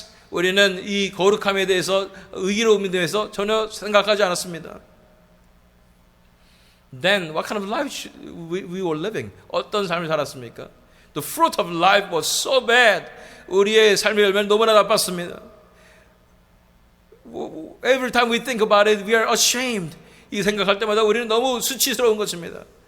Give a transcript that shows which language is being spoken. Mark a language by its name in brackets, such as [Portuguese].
[Korean] 우리는 이 거룩함에 대해서, 의로움에 대해서 전혀 생각하지 않았습니다. [English] Then what kind of life we were living? [Korean] 어떤 삶을 살았습니까? [English] The fruit of life was so bad. [Korean] 우리의 삶의 열매는 너무나 나빴습니다. [English] Every time we think about it, we are ashamed. [Korean] 이 생각할 때마다 우리는 너무 수치스러운 것입니다.